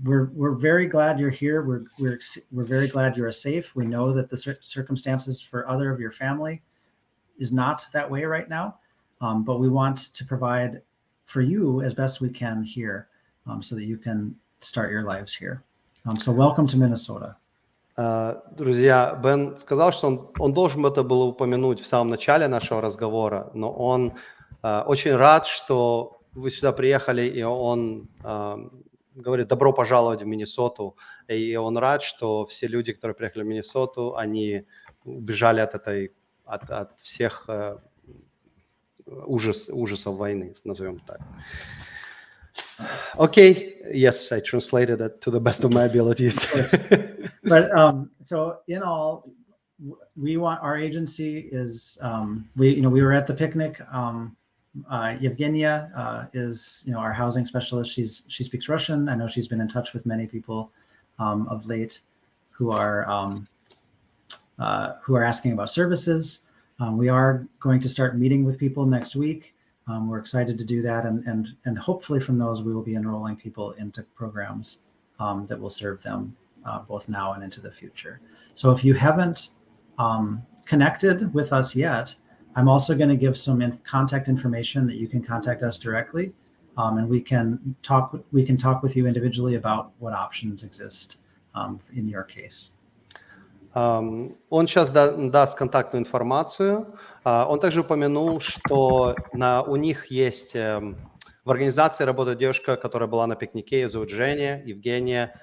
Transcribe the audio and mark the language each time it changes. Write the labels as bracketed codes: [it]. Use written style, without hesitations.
[en] We're very glad you're here. We're very glad you're safe. We know that the circumstances for other of your family is not that way right now, but we want to provide for you as best we can here, so that you can start your lives here. So welcome to Minnesota. [ru] Друзья, Бен сказал, что он должен это было упомянуть в самом начале нашего разговора, но он очень рад, что вы сюда приехали, и он говорит, добро пожаловать в Миннесоту, и он рад, что все люди, которые приехали в Миннесоту, они убежали от всех ужасов войны, назовем так. [en] Okay, yes, I translated it to the best of my abilities. But so in all, we want our agency is we were at the picnic Evgenia is, our housing specialist. She speaks Russian. I know she's been in touch with many people of late who are asking about services. We are going to start meeting with people next week. We're excited to do that, and hopefully from those we will be enrolling people into programs that will serve them both now and into the future. So if you haven't connected with us yet, I'm also going to give some contact information that you can contact us directly, and we can talk with you individually about what options exist in your case. [ru] Он сейчас даст контактную информацию. Он также упомянул, что у них есть в организации работает девушка, которая была на пикнике, ее зовут Женя, Евгения.